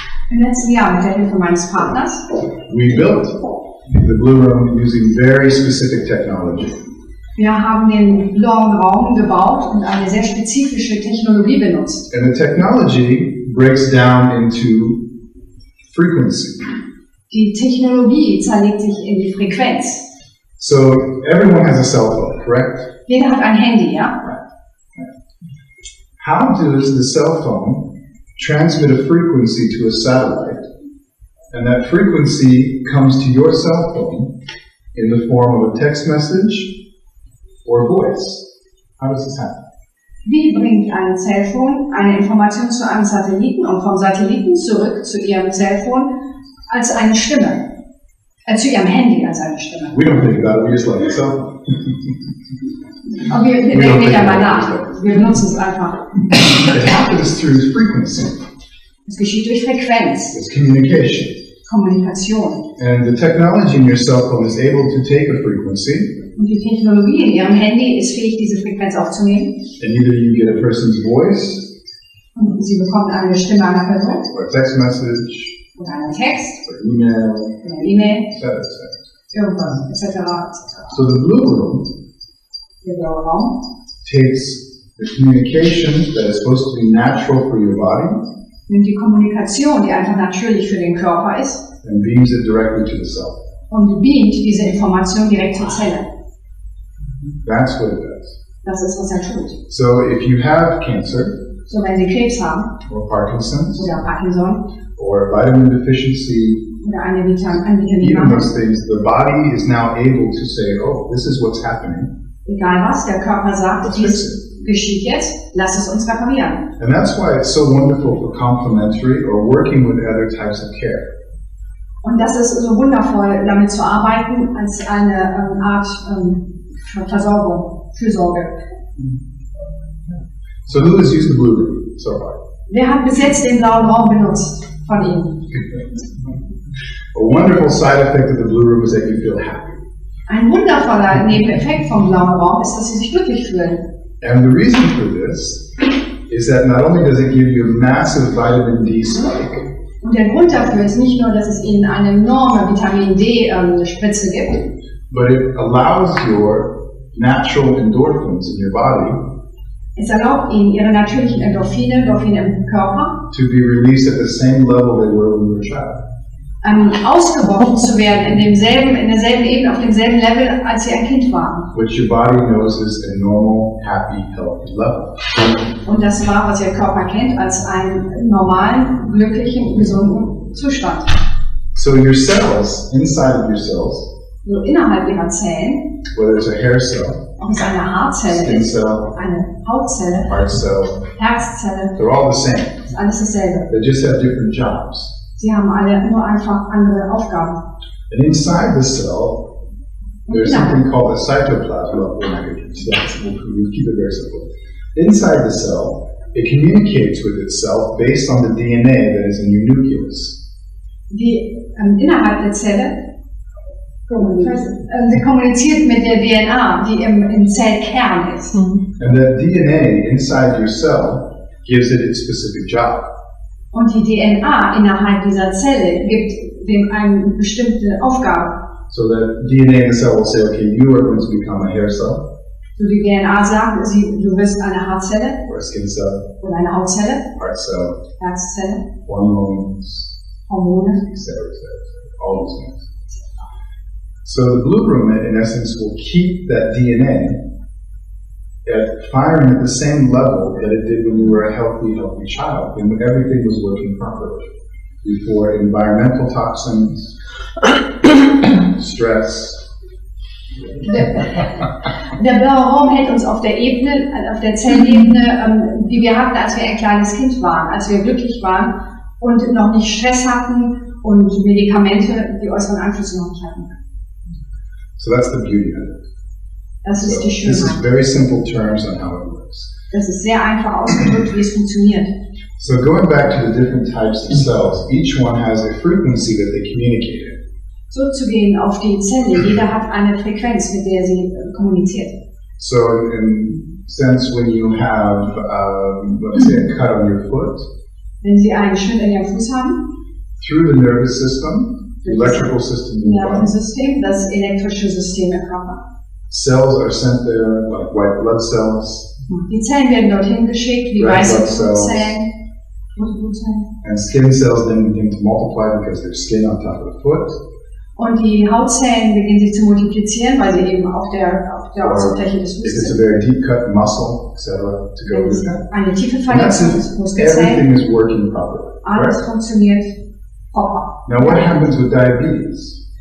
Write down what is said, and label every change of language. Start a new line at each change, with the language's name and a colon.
German: Im letzten Jahr mit der Hilfe meines Partners
English: we built the BluRoom using very specific technology.
German: wir haben den blauen Raum gebaut und eine sehr spezifische Technologie benutzt.
English: And the technology breaks down into frequency.
German: Die Technologie zerlegt sich in die Frequenz.
English: So everyone has a cell phone, correct?
German: Jeder hat ein Handy, ja?
English: How does the cell phone transmit a frequency to a satellite And that frequency comes to your cell phone in the form of a text message or voice. How does this happen?
German: Wie bringt ein Cellphone eine Information zu einem Satelliten und vom Satelliten zurück zu Ihrem Cellphone als eine Stimme? Zu Ihrem Handy als eine Stimme.
English: We don't think about it, we just like the cell phone.
German: Und wir denken nicht einmal nach. Wir benutzen es einfach.
English: It happens through frequency.
German: Es geschieht durch Frequenz,
English: It's communication.
German: Kommunikation.
English: And the technology in your cell phone is able to take a frequency,
German: Und die Technologie in Ihrem Handy ist fähig, diese Frequenz aufzunehmen.
English: and either you get a person's voice,
German: Und Sie bekommen eine Stimme einer Person
English: or a text message,
German: oder einen Text
English: or email,
German: oder eine E-Mail,
English: etc.
German: irgendwas, etc.
English: So the BluRoom
German: Der blaue Raum
English: takes the communication that is supposed to be natural for your body
German: nimmt die Kommunikation, die einfach natürlich für den Körper ist,
English: and beams it directly to the cell.
German: und beamt diese Information direkt zur Zelle.
English: That's what it does.
German: Das ist, was er tut.
English: So if you have cancer,
German: So, wenn Sie Krebs haben,
English: or Parkinson's,
German: oder Parkinson,
English: or vitamin deficiency,
German: oder ein
English: even
German: Vitaminmangel,
English: those things, the body is now able to say, oh, this is what's happening.
German: egal was, der Körper sagt,
English: Let's fix
German: dies
English: it.
German: geschieht jetzt, lass es uns reparieren.
English: And that's why it's so wonderful for complementary or working with other types of care.
German: Und das ist so wundervoll, damit zu arbeiten, als eine Art Versorgung, Fürsorge.
English: So who has used the BluRoom so far?
German: Wer hat bis jetzt den blauen Raum benutzt von Ihnen?
English: A wonderful side effect of the BluRoom is that you feel happy.
German: Ein wundervoller Nebeneffekt vom blauen Raum ist, dass Sie sich glücklich fühlen.
English: And the reason for this is that not only does it give you a massive vitamin D spike,
German: Und der Grund dafür ist nicht nur, dass es Ihnen eine enorme Vitamin D-Spritze gibt,
English: but it allows your natural endorphins in your body
German: es erlaubt Ihnen, Ihre natürlichen Endorphine im Körper,
English: to be released at the same level they were when you were a child.
German: Ausgebrochen zu werden in derselben Ebene, auf demselben Level, als Sie ein Kind waren.
English: Which your body knows is a normal, happy, healthy level.
German: Und das war, was Ihr Körper kennt, als einen normalen, glücklichen, gesunden Zustand.
English: So your cells, inside of your cells,
German: So innerhalb Ihrer Zellen,
English: whether it's a hair cell,
German: ob es eine Haarzelle
English: skin
German: ist,
English: cell,
German: eine Hautzelle,
English: heart cell,
German: Herzzelle,
English: they're all the same.
German: ist alles dasselbe.
English: They just have different jobs.
German: Sie haben alle nur einfach andere Aufgaben.
English: And inside the cell, there's something called a cytoplasm. Well, we're not going to get into that. We'll keep it very simple. Inside the cell, it communicates with itself based on the DNA that is in your nucleus.
German: Innerhalb der Zelle sie kommuniziert mit der DNA, die im Zellkern ist.
English: And that DNA inside your cell gives it its specific job.
German: Und die DNA innerhalb dieser Zelle gibt dem eine bestimmte Aufgabe.
English: So that DNA in the cell will say, okay, you are going to become a hair cell,
German: So die DNA sagt, du wirst eine Haarzelle
English: or a skin cell,
German: oder eine Hautzelle,
English: heart cell,
German: Herzzelle,
English: hormones,
German: Hormone.
English: etc., all these things. So the BluRoom, in essence, will keep that DNA firing at the same level that it did when you were a healthy child, when everything was working properly. Before environmental toxins, stress.
German: Der blaue Raum hält uns auf der Ebene, auf der Zellebene, die wir hatten, als wir ein kleines Kind waren, als wir glücklich waren und noch nicht Stress hatten und Medikamente, die äußeren Einflüsse noch nicht hatten.
English: So that's the beauty of it.
German: Das ist
English: So
German: die
English: this is
German: Schönheit.
English: very simple terms on how it works.
German: Das ist sehr einfach ausgedrückt, wie es funktioniert.
English: So going back to the different types of cells, each one has a frequency that they communicate in.
German: So zu gehen auf die Zelle, jeder hat eine Frequenz, mit der sie kommuniziert.
English: So in sense, when you have, let's say, a cut on your foot,
German: Wenn Sie einen Schnitt in Ihrem Fuß haben,
English: through the nervous system, the electrical system in your body,
German: Nervensystem, das elektrische System im Körper.
English: cells are sent there, like white blood cells,
German: Die Zellen werden dorthin geschickt, wie
English: Red
German: weiße
English: blood cells.
German: Blutzellen. Rote Blutzellen.
English: and skin cells then begin to multiply because there's skin on top of the foot.
German: Und die Hautzellen beginnen sich zu multiplizieren, weil sie eben auf der Oberfläche des
English: If it's
German: Fußes
English: a very deep cut muscle, etc., to go with that.
German: eine tiefe
English: And that's
German: Verletzung des
English: it.
German: Muskelzellen.
English: Everything is working properly.
German: Alles
English: Right?
German: funktioniert proper.
English: Now what happens with diabetes?